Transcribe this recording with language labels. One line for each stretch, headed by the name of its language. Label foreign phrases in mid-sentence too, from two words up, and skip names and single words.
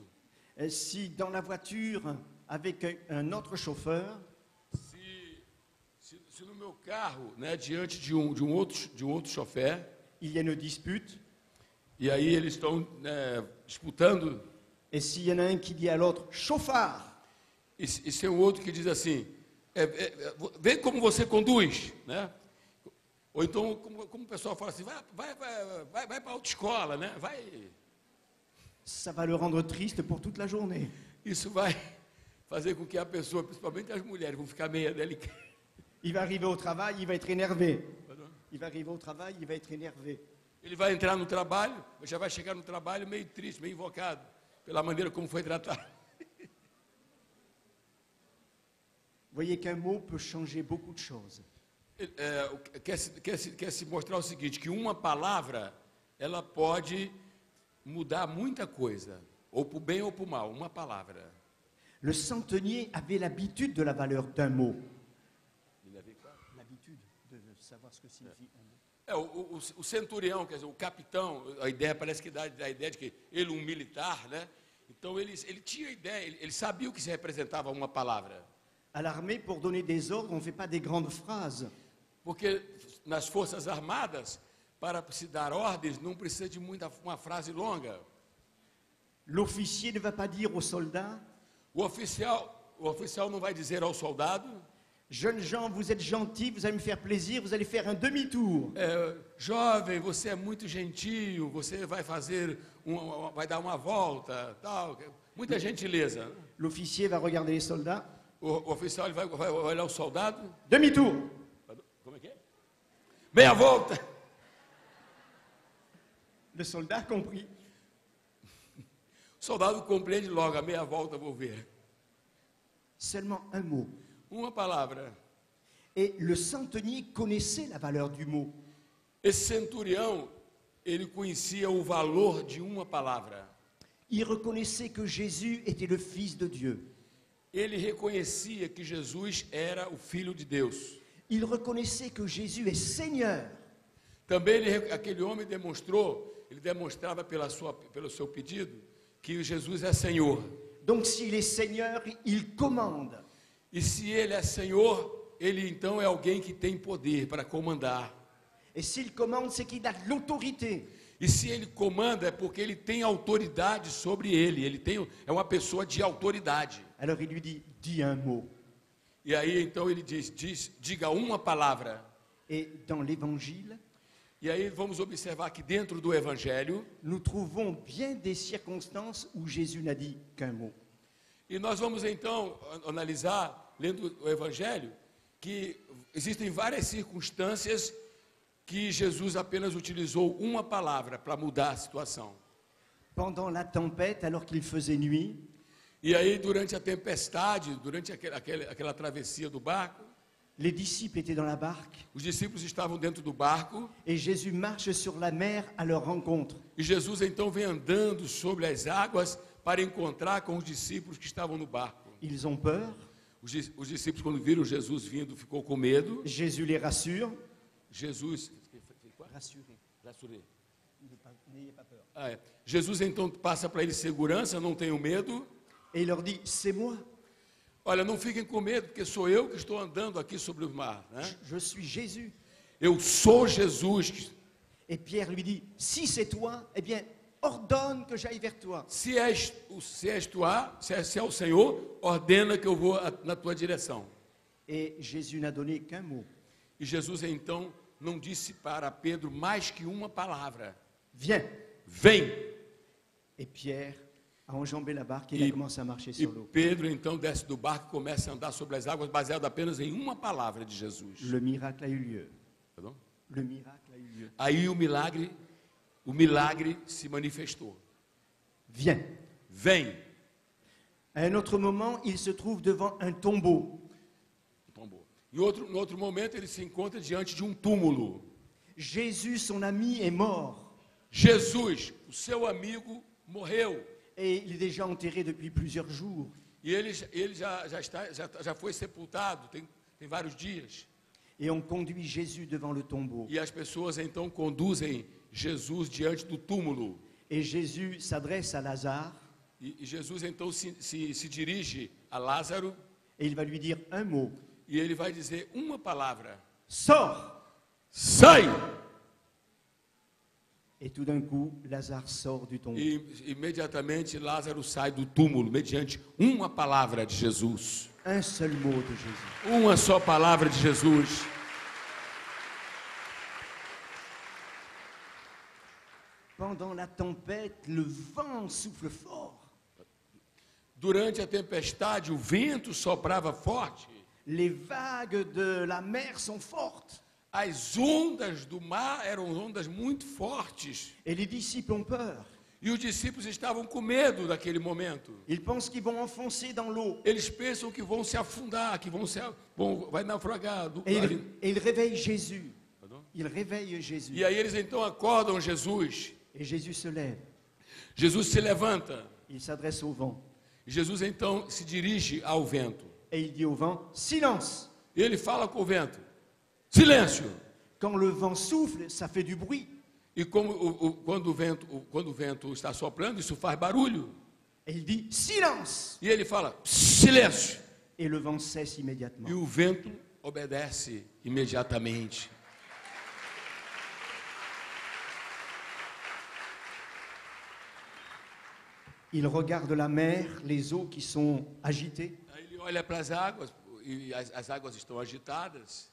French: Si dans la voiture, avec un autre chauffeur,
Portuguese: Se no meu carro, né, diante de um outro chofer,
French: il y a une dispute,
Portuguese: e aí eles estão disputando,
French: et s'il y en a un qui dit à l'autre « chauffard »,
Portuguese: e se tem um outro que diz assim, vê como você conduz, né? Ou então, como o pessoal fala assim, vai para a autoescola, né? Vai.
French: ça va le rendre triste pour toute la journée.
Portuguese: Isso vai fazer com que a pessoa, principalmente as mulheres, vão ficar meio delicadas.
French: Il va arriver au travail, il va être énervé. Il va arriver au travail, il va être énervé.
Portuguese: Ele vai entrar no trabalho, já vai chegar no trabalho meio triste, meio invocado, pela maneira como foi tratado.
French: Voyez qu'un mot peut changer beaucoup de choses.
Portuguese: Quer se mostrar o seguinte, que uma palavra, ela pode mudar muita coisa, ou para o bem ou para o mal, uma palavra.
French: Le centenier avait l'habitude de la valeur d'un mot. L'habitude de savoir ce que signifie un mot.
Portuguese: O centurião, quer dizer, o capitão, a ideia parece que dá a ideia de que ele, um militar, né? Então ele tinha ideia, ele sabia o que se representava uma palavra.
French: À l'armée, pour donner des ordres, on ne fait pas des grandes phrases.
Portuguese: Porque nas Forças Armadas, para se dar ordens, não precisa de uma frase longa.
French: L'officier ne va pas dire aux soldats,
Portuguese: O oficial não vai dizer ao soldado,
French: jeunes gens, vous êtes gentils, vous allez me faire plaisir, vous allez faire un demi-tour.
Portuguese: jovem, você é muito gentil, você vai fazer, vai dar uma volta, tal, muita gentileza.
French: L'officier va regarder les soldats,
Portuguese: O oficial ele vai olhar o soldado,
French: demi-tour.
Portuguese: como é que é? Meia volta.
French: Le soldat comprit.
Portuguese: O soldado compreende logo, a meia volta vou ver.
French: Seulement un mot.
Portuguese: Uma palavra.
French: Et le centenier connaissait la valeur du mot.
Portuguese: Esse centurião, ele conhecia o valor de uma palavra.
French: Il reconnaissait que Jésus était le Fils de Dieu.
Portuguese: Ele reconhecia que Jesus era o Filho de Deus.
French: Il reconnaissait que Jésus est Seigneur.
Portuguese: Também aquele homem demonstrava pelo seu pedido, que Jesus é Senhor.
French: Donc s'il est Seigneur, il commande.
Portuguese: E se ele é Senhor, ele então é alguém que tem poder para comandar.
French: Et s'il commande, c'est qu'il a de l'autorité.
Portuguese: E se ele comanda, é porque ele tem autoridade sobre ele. É uma pessoa de autoridade.
French: Alors il lui dit, dis un mot.
Portuguese: E aí então ele diga uma palavra.
French: Et dans l'Évangile,
Portuguese: E aí vamos observar que dentro do Evangelho,
French: nous trouvons bien des circonstances où Jésus n'a dit qu'un mot.
Portuguese: e nós vamos então analisar, lendo o Evangelho, que existem várias circunstâncias que Jesus apenas utilizou uma palavra para mudar a situação.
French: Pendant la tempête, alors qu'il faisait nuit,
Portuguese: E aí durante a tempestade, durante aquela travessia do barco,
French: les disciples étaient dans la barque
Portuguese: os discípulos estavam dentro do barco,
French: et Jésus marche sur la mer à leur rencontre.
Portuguese: e Jesus então vem andando sobre as águas para encontrar com os discípulos que estavam no barco.
French: Ils ont peur,
Portuguese: Os discípulos, quando viram Jesus vindo, ficou com medo.
French: Jésus les rassure.
Portuguese: Jesus,
French: Rassurez. N'ayez pas peur.
Portuguese: Jesus então passa para eles segurança, não tenham medo.
French: Et il leur dit, c'est moi,
Portuguese: Olha, não fiquem com medo, porque sou eu que estou andando aqui sobre o mar, né?
French: je suis Jésus.
Portuguese: Eu sou Jesus.
French: Et Pierre lui dit, si c'est toi, eh bien, ordonne que j'aille vers toi.
Portuguese: Se é o Senhor, ordena que eu vou na tua direção.
French: Et Jésus n'a donné qu'un mot.
Portuguese: E Jesus então não disse para Pedro mais que uma palavra:
French: Viens.
Portuguese: vem.
French: Et Pierre a enjambé la barque et il a commencé à marcher
Portuguese: E
French: sur l'eau.
Portuguese: Pedro então desce do barco e começa a andar sobre as águas, baseado apenas em uma palavra de Jesus.
French: Le miracle a eu lieu. Pardon? Le miracle a eu lieu.
Portuguese: Aí o milagre se manifestou.
French: Viens.
Portuguese: Vem.
French: À un autre moment, il se trouve devant un tombeau.
Portuguese: No outro momento, ele se encontra diante de um túmulo.
French: Jésus, son ami, est mort.
Portuguese: Jesus, o seu amigo, morreu.
French: Et il est déjà enterré depuis plusieurs jours.
Portuguese: E ele já foi sepultado, tem vários dias.
French: Et on conduit Jésus devant le tombeau.
Portuguese: E as pessoas então conduzem Jesus diante do túmulo.
French: Et Jésus s'adresse à Lazare.
Portuguese: E Jesus então se dirige a Lázaro.
French: Et il va lui dire un mot.
Portuguese: E ele vai dizer uma palavra:
French: Sors!
Portuguese: sai!
French: Et tout d'un coup, Lazare sort du tombeau.
Portuguese: E imediatamente Lázaro sai do túmulo, mediante uma palavra de Jesus.
French: Un seul mot de Jésus.
Portuguese: Uma só palavra de Jesus.
French: Pendant la tempête, le vent souffle fort.
Portuguese: Durante a tempestade, o vento soprava forte.
French: Les vagues de la mer sont fortes.
Portuguese: As ondas do mar eram ondas muito fortes.
French: Et les disciples ont peur.
Portuguese: E os discípulos estavam com medo daquele momento.
French: Ils pensent qu'ils vont enfoncer dans l'eau.
Portuguese: Eles pensam que vão se afundar, que vai naufragar.
French: Et ils réveillent Jésus. Ils réveillent Jésus.
Portuguese: E aí eles então acordam Jesus.
French: Et Jésus se lève.
Portuguese: Jesus se levanta.
French: Il s'adresse au vent.
Portuguese: Jesus então se dirige ao vento.
French: Et il dit au vent, silence.
Portuguese: E ele fala com o vento: silêncio.
French: Quand le vent souffle, ça fait du bruit.
Portuguese: E quando o vento está soprando, isso faz barulho.
French: Et il dit, silence.
Portuguese: E ele fala: silêncio.
French: Et le vent cesse immédiatement.
Portuguese: E o vento obedece imediatamente.
French: Il regarde la mer, les eaux qui sont agitées.
Portuguese: Aí ele olha para as águas, e as águas estão agitadas.